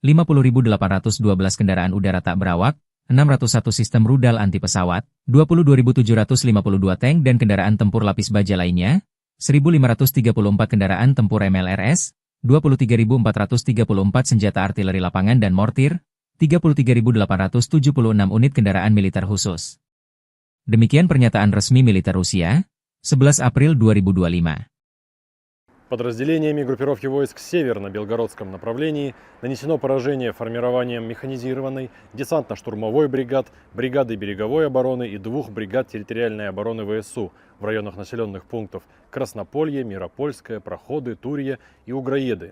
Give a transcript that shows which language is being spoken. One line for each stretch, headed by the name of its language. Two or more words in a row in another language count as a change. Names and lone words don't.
Indonesian: 50.812 kendaraan udara tak berawak, 601 sistem rudal anti-pesawat, 22.752 tank dan kendaraan tempur lapis baja lainnya, 1.534 kendaraan tempur MLRS, 23.434 senjata artileri lapangan dan mortir, 33.876 unit kendaraan militer khusus. Demikian pernyataan resmi militer Rusia, 11 April 2025.
Russian: Подразделениями группировки войск «Север» на Белгородском направлении нанесено поражение формированием механизированной десантно-штурмовой бригад, бригады береговой обороны и 2 бригад территориальной обороны ВСУ в районах населенных пунктов Краснополье, Миропольское, Проходы, Турье и Угроеды.